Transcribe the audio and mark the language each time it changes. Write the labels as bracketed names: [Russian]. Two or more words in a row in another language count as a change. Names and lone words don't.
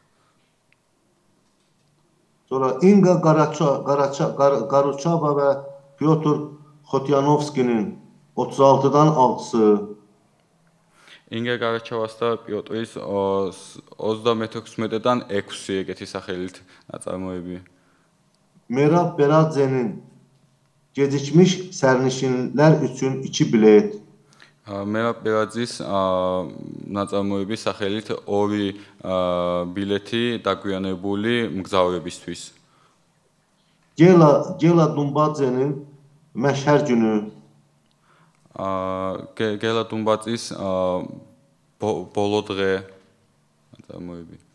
[Azerbaijani] Sonra İnga Qaruçava və Pyotr Xotyanovskinin 36-dan 6-sı. [Georgian] ინგა გარაჩავას და პიოტრის 36-დან 6 ეგეთი სახელით ნაწარმოები. [Azerbaijani] Merab Beradzenin Gecikmiş sərnişinlər üçün 2 bilet. [Georgian] Merab Beradzis ნაწარმოების სახელით 2 ბილეთი დაგვიანებული მგზავრებისთვის. [Azerbaijani] Gela Dumbadzenin Məşhər günü. [Georgian] გელა დუმბაძის ბოლო დღე ნაწარმოები.